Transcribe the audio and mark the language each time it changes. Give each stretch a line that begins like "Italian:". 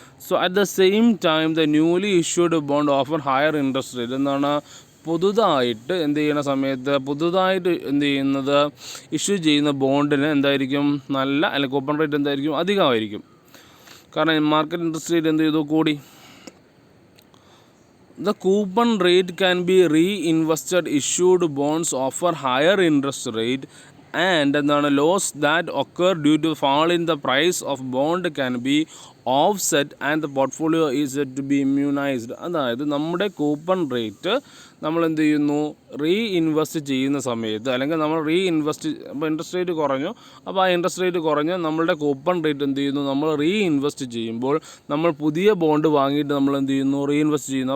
English: So at the same time the newly issued bond offer higher interest rate.
Malayalam: എന്താണ് പുതുതായിട്ട് എന്ത് ചെയ്യുന്ന സമയത്ത് പുതുതായിട്ട് എന്ത് ചെയ്യുന്നത് ഇഷ്യൂ ചെയ്യുന്ന ബോണ്ടിന് എന്തായിരിക്കും നല്ല അല്ലെങ്കിൽ കൂപ്പൺ റേറ്റ് എന്തായിരിക്കും അധികമായിരിക്കും. കാരണം മാർക്കറ്റ് ഇൻട്രസ്റ്റ് റേറ്റ് എന്ത് ചെയ്തു കൂടി.
English: The coupon rate can be reinvested. Issued bonds offer higher interest rate and the loss that occur due to fall in the price of bond can be offset and the portfolio is said to be immunized.
Malayalam: അതായത് നമ്മുടെ coupon rate നമ്മൾ എന്ത് ചെയ്യുന്നു reinvest ചെയ്യുന്ന സമയത്ത് അല്ലെങ്കിൽ നമ്മൾ reinvest അപ്പോൾ ഇൻട്രസ്റ്റ് റേറ്റ് കുറഞ്ഞു. അപ്പോൾ ആ ഇൻട്രസ്റ്റ് റേറ്റ് കുറഞ്ഞ് നമ്മളുടെ കൂപ്പൺ റേറ്റ് എന്ത് ചെയ്യുന്നു നമ്മൾ റീഇൻവെസ്റ്റ് ചെയ്യുമ്പോൾ നമ്മൾ പുതിയ ബോണ്ട് വാങ്ങിയിട്ട് നമ്മൾ എന്ത് ചെയ്യുന്നു റീഇൻവെസ്റ്റ് ചെയ്യുന്നു.